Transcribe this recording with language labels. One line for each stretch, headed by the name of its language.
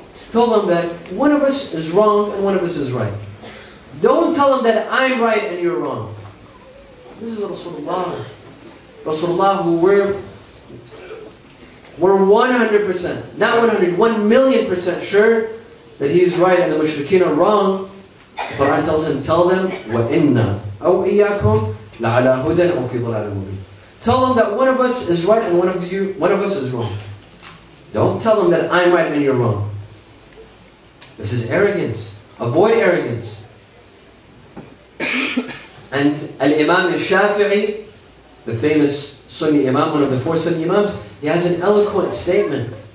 English: Tell them that one of us is wrong and one of us is right. Don't tell them that I'm right and you're wrong. This is Rasulullah. Rasulullah, who we're 100%, not 100, 1,000,000% sure that he's right and the mushrikeen are wrong. The Quran tells him, tell them,
Arabic: وَإِنَّا أَوْ إِيَّاكُمْ لَعَلَى هُدًى أَوْ فِي ضَلَالٍ مُبِينٍ.
English: Tell them that one of us is right and one of us is wrong. Don't tell them that I'm right and you're wrong. This is arrogance. Avoid arrogance. And Al-Imam al-Shafi'i, the famous Sunni Imam, one of the 4 Sunni Imams, he has an eloquent statement.